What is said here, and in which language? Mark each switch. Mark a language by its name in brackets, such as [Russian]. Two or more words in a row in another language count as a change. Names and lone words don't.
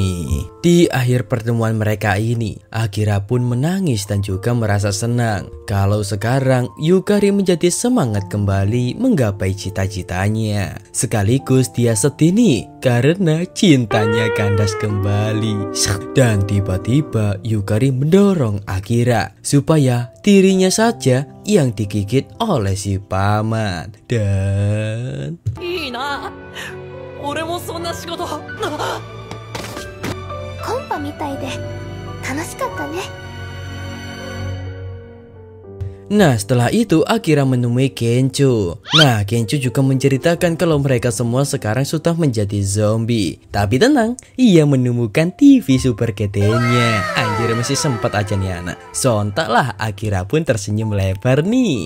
[Indonesian] Di akhir pertemuan mereka ini, Akira pun menangis dan juga merasa senang kalau sekarang Yukari menjadi semangat kembali menggapai cita-citanya. Sekaligus dia sedih nih karena cintanya kandas kembali. Dan tiba-tiba Yukari mendorong Akira supaya dirinya saja yang digigit oleh si paman. Dan [Japanese] いいな。俺もそんな仕事。コンパみたいで楽しかったね。 [Indonesian] nah setelah itu Akira menemui Kencho. Nah Kencho juga menceritakan kalau mereka semua sekarang sudah menjadi zombie. Tapi tenang, ia menemukan TV super gedenya. Anjir, masih sempat aja nih anak. Sontaklah Akira pun tersenyum lebar nih.